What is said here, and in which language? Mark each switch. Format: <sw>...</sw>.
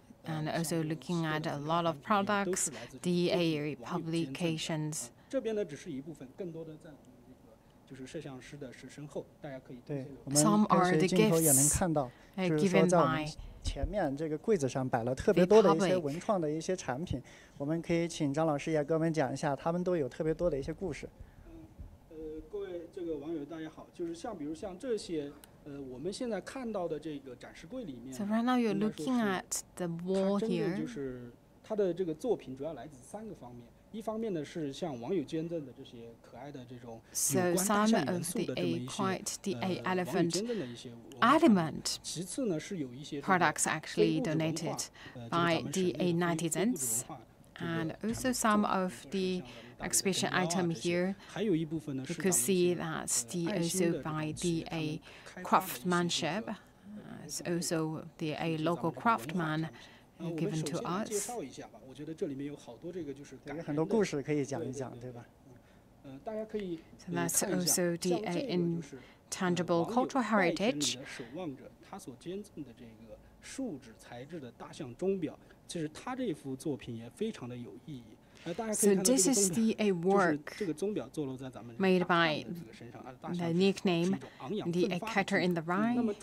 <en>And also looking at a lot of products, the publications.</en> <zh>这边呢只是一部分，更多的在我们这个就是摄像师的是身后，大家可以对，我们跟随镜头也能看到，就是说在我们前面这个柜子上摆了特别多的一些文创的一些产品，我们可以请张老师也给我们讲一下，他们都有特别多的一些故事。各位这个网友大家好，就是比如像这些。我们现在看到的这个展示柜里面</zh> <en>So right now you're looking at the wall here.</en> <zh>就是它的这个作品主要来自3个方面。一方面呢是像网友捐赠的这些可爱的这种有关大象元素的这么一些网友捐赠的一些element。其次呢是有一些</zh> <en>products actually donated by the netizens, and also some of the exhibition item here. You could see that also by the craftsmanship. It's also the local craftsman given to us.</en> <zh>我觉得这里面有好多这个就是很多故事可以讲一讲，对吧？大家可以</zh> <en>So that's also the intangible cultural heritage.</en> <zh>守望者他所捐赠的这个树脂材质的大象钟表，其实他这幅作品也非常的有意义。</zh> <en>So this is the work made by the nickname the Catcher in the Rye.</en>